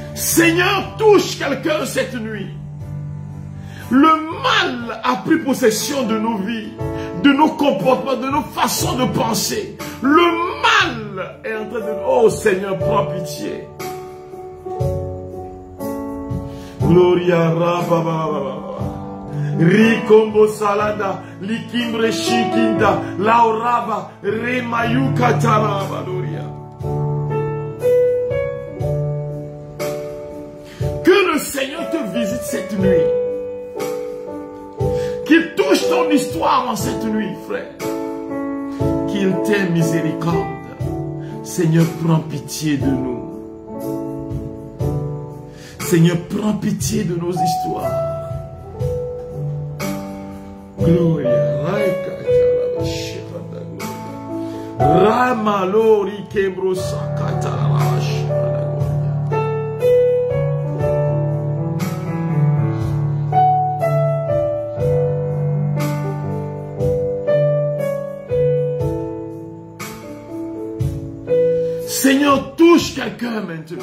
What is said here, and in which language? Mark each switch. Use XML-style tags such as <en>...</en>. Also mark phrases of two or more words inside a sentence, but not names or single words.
<fr>Seigneur, touche quelqu'un cette nuit. Le mal a pris possession de nos vies, de nos comportements, de nos façons de penser. Le mal est en train de... Oh Seigneur, prends pitié. Gloria Rabba. Rikombo salada, likimbre shikinda, lauraba, remayuka taraba, gloria. Que le Seigneur te visite cette nuit. Qu'il touche ton histoire en cette nuit, frère. Qu'il t'ait miséricorde. Seigneur, prends pitié de nous. Seigneur, prends pitié de nos histoires. Gloria, Ramalori kebro sakata. Seigneur, touche quelqu'un maintenant.</fr>